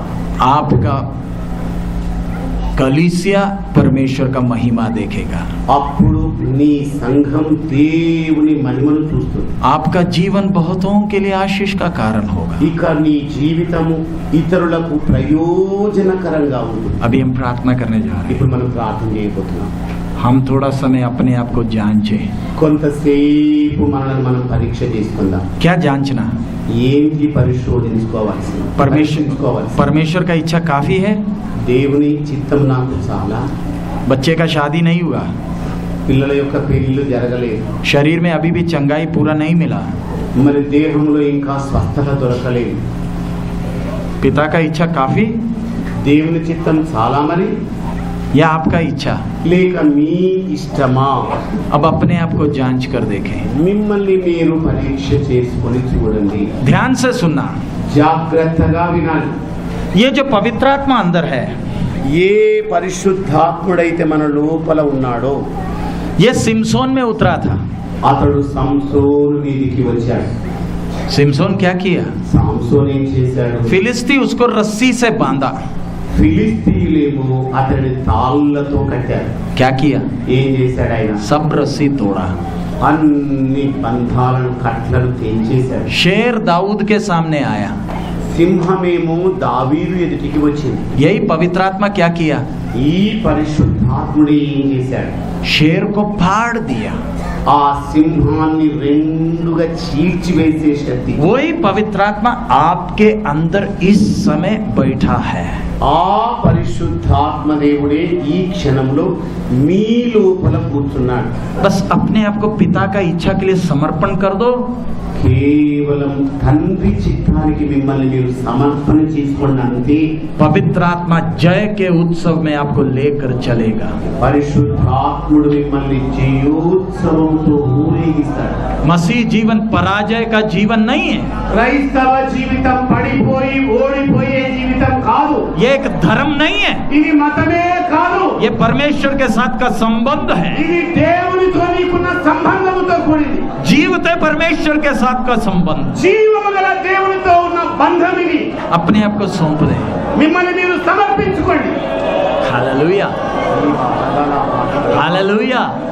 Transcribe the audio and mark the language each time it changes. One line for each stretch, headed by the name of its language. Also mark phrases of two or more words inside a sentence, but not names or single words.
Hindi: आपका कलीसिया परमेश्वर का महिमा देखेगा।
Telugu: అప్పుడు నీ సంఘం దేవుని మహిమను చూస్తుంది.
Hindi: आपका जीवन बहुतों के लिए आशीष का कारण होगा।
Telugu: ఇక నీ జీవితము ఇతరులకు ప్రయోజనకరంగా ఉంటుంది.
Hindi: अभी हम प्रार्थना करने जा रहे हैं।
Telugu: ఇప్పుడు మనం ప్రార్థన చేయబోతున్నాం.
Hindi: हम थोड़ा समय अपने आप को जांचे।
Telugu: కొంతసేపు మనల్ని మనం పరీక్ష చేసుకుందాం.
Hindi: क्या जांचना?
Telugu: ఏంటి పరిశోధించుకోవాల్సింది?
Hindi: परमेश्वर का इच्छा काफी है?
Telugu: దేవుని చిత్తం నాకు చాలా.
Hindi: बच्चे का शादी नहीं हुआ,
Telugu: పిల్లల యొక్క పెళ్లిళ్ళు జరగలేదు,
Hindi: शरीर में अभी भी चंगाई पूरा नहीं मिला,
Telugu: మరి దేహంలో ఇంకా స్వస్థత దొరకలేదు.
Hindi: पिता का इच्छा काफी
Telugu: దేవుని చిత్తం చాలా మరి,
Hindi: या आपका इच्छा?
Telugu: లేక మీ ఇష్టమా?
Hindi: अब अपने आप को जांच कर देखें।
Telugu: మిమ్మల్ని మీరు పరీక్ష చేసుకొని చూడండి.
Hindi: ध्यान से सुनना,
Telugu: జాగ్రత్తగా వినాలి.
Hindi: ये जो पवित्रात्मा अंदर है,
Telugu: ఏ పరిశుద్ధాత్ముడైతే మన లోపల ఉన్నాడో
Hindi: ये सिमसोन में उतरा था।
Telugu: అతడు సంసోను మీదికి వచ్చాడు.
Hindi: सिमसोन क्या किया?
Telugu: సంసోను ఏం చేశాడు?
Hindi: फिलिस्ती उसको रस्सी से बांधा।
Telugu: ఫిలిస్తీయులేమో అతడిని తాళ్లతో కట్టారు.
Hindi: क्या किया?
Telugu: ఏం చేశాడు ఆయన?
Hindi: सब रस्सी तोड़ा।
Telugu: అన్ని బంధాలను కట్లను తెంచేశాడు.
Hindi: शेर दाऊद के सामने आया।
Telugu: సింహమేమో దావీదు ఎదుటికి వచ్చింది.
Hindi: यही पवित्रात्मा क्या किया?
Telugu: ఈ పరిశుద్ధాత్ముడు ఏం చేశాడు?
Hindi: शेर को फाड़ दिया।
Telugu: ఆ సింహాన్ని రెండుగా చీల్చివేసే శక్తి.
Hindi: वही पवित्रात्मा आपके अंदर इस समय बैठा है।
Telugu: ఆ పరిశుద్ధాత్మ దేవుడే ఈ క్షణంలో మీ లోపల కూర్చున్నాడు.
Hindi: बस अपने आप को पिता का इच्छा के लिए समर्पण कर दो।
Telugu: కేవలం తండ్రి చిత్తానికి మిమ్మల్ని మీరు సమర్పణ చేసుకోండి అంతే.
Hindi: पवित्र आत्मा जय के उत्सव में आपको लेकर चलेगा।
Telugu: పరిశుద్ధాత్ముడు మిమ్మల్ని జయోత్సవంతో ఊరేగిస్తాడు.
Hindi: मसीह जीवन पराजय का जीवन नहीं है,
Telugu: క్రైస్తవ జీవితం పడిపోయి ఓడిపోయే జీవితం కాదు.
Hindi: ये एक धर्म नहीं है,
Telugu: ఇది మతమే కాదు.
Hindi: ये परमेश्वर के साथ का संबंध है।
Telugu: ఇది దేవునితో నీకున్న సంబంధంతో కూడింది.
Hindi: जीवते परमेश्वर के साथ का संबंध।
Telugu: జీవము గల దేవునితో ఉన్న బంధం ఇది.
Hindi: अपने आप को सौंप दे।
Telugu: మిమ్మల్ని మీరు సమర్పించుకోండి.
Hindi: हालेलुया, हालेलुया।